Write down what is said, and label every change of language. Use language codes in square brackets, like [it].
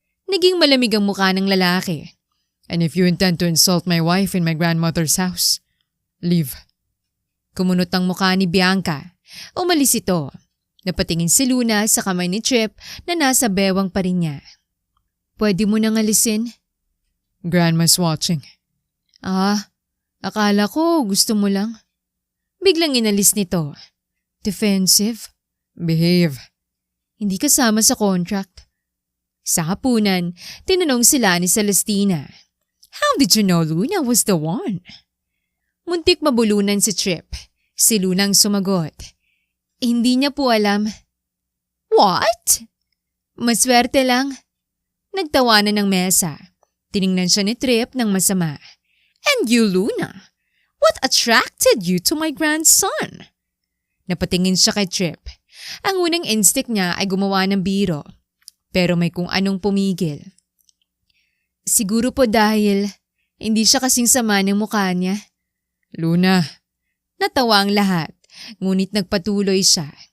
[tl] Naging malamig ang mukha ng lalaki. [en] And if you intend to insult my wife in my grandmother's house, leave. [tl] Kumunot ang mukha ni Bianca. Umalis ito. Napatingin si Luna sa kamay ni Trip na nasa bewang pa rin niya. Pwede mo nang alisin? [en] Grandma's watching. [tl] Akala ko gusto mo lang. Biglang inalis nito. Defensive? [en] Behave. [tl] Hindi kasama sa contract. Sa hapunan, tinanong sila ni Celestina. [en] How did you know Luna was the one? [tl] Muntik mabulunan si Trip. Si Lunang sumagot. Hindi niya po alam. What? Maswerte lang. Nagtawanan ng mesa. Tiningnan siya ni Trip ng masama. [en] And you, Luna? What attracted you to my grandson? [tl] Napatingin siya kay Trip. Ang unang instinct niya ay gumawa ng biro. Pero may kung anong pumigil. Siguro po dahil hindi siya kasing sama ng mukha niya. Luna. Natawa ang lahat, ngunit nagpatuloy siya.